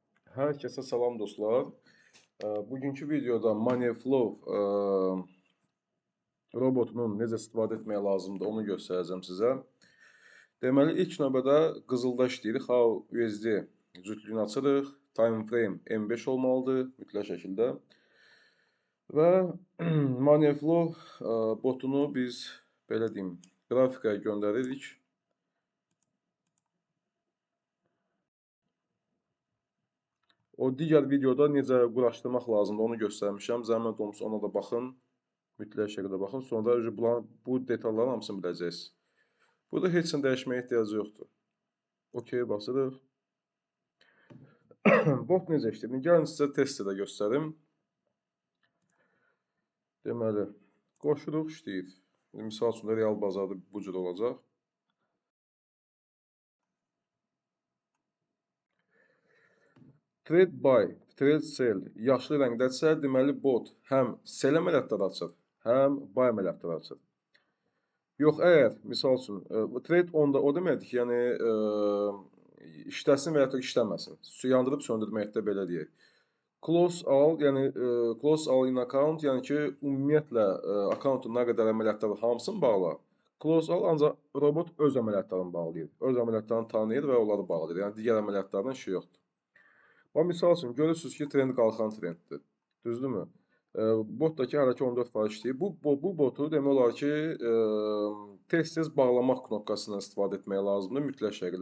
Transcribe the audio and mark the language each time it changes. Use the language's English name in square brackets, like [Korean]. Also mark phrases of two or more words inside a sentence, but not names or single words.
[Azerbaijani] Hər kəsə salam dostlar. Bugünkü videoda Moneyflow robotunun necə istifadə etmək lazımdır onu göstərəcəm sizə. Deməli, ilk növbədə qızılda işləyirik. How USD cütlüyünü açırıq. [English] Time frame [Azerbaijani] M5 olmalıdır mütləq şəkildə. Və Moneyflow botunu biz belə deyim, qrafikaya göndəririk. O digər videoda necə quraşdırmaq lazımdır onu göstərmişəm. Zəhmət olmasa ona da baxın. Mütləq şəkildə baxın. Sonra bu detalların hamısını biləcəksiniz. Burada heç nə dəyişməyə ehtiyacı yoxdur. OK basırıq. Bot necə işləyir? Gəlin sizə test edə göstərim. Deməli, qoşuruq işləyir. Misal üçün real bazarda bu cür olacaq. [English] Trade buy, trade sell [Azerbaijani] yaşlı rəngdədirsə, deməli bot həm sell əməliyyatları açır, həm buy əməliyyatları açır. Yox, əgər misal üçün trade onda o deməkdir ki, yəni işləsin və ya da işləməsin. Yandırıb söndürməkdə belə deyək. [English] Close all, yəni close all in account, [Azerbaijani] yəni ki, ümumiyyətlə accountun nə qədər əməliyyatları hamısını bağla. [English] Close all [Azerbaijani] ancaq robot öz əməliyyatlarını bağlayır. Öz əməliyyatlarını tanıyır və onları bağlayır. Yəni digər əməliyyatlardan işi yoxdur. Amma misal üçün görürsünüz ki, trend qalxan trenddir. Düzdürmü? Botdakı hələ ki 14% işləyir. Bu botu demək olar ki, tez-tez bağlamaq knopkasından istifadə etmək lazımdır mütləq şəkildə.